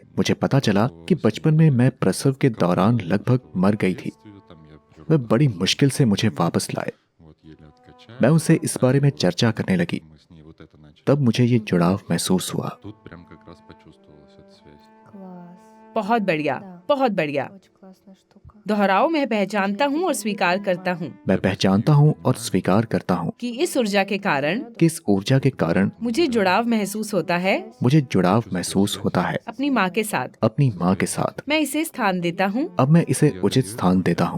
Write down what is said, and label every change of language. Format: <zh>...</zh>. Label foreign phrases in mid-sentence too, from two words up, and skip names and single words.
<hi>मुझे पता चला कि बचपन में मैं प्रसव के दौरान लगभग मर गई थी। वह बड़ी मुश्किल से मुझे वापस लाए। मैं उनसे इस बारे में चर्चा करने लगी। तब मुझे ये जुड़ाव महसूस हुआ।</hi> <ru>Класс.</ru> <hi>बहुत बढ़िया,</hi> <ru>Да.</ru> <hi>बहुत बढ़िया।</hi> <ru>Очень классная штука.</ru> <hi>दोहराओ, मैं पहचानता हूँ और स्वीकार करता हूँ मैं पहचानता हूँ और स्वीकार करता हूँ कि इस ऊर्जा के कारण कि इस ऊर्जा के कारण मुझे जुड़ाव महसूस होता है मुझे जुड़ाव महसूस होता है अपनी माँ के साथ। अपनी माँ के साथ। मैं इसे स्थान देता हूँ। अब मैं इसे उचित स्थान देता हूँ।</hi>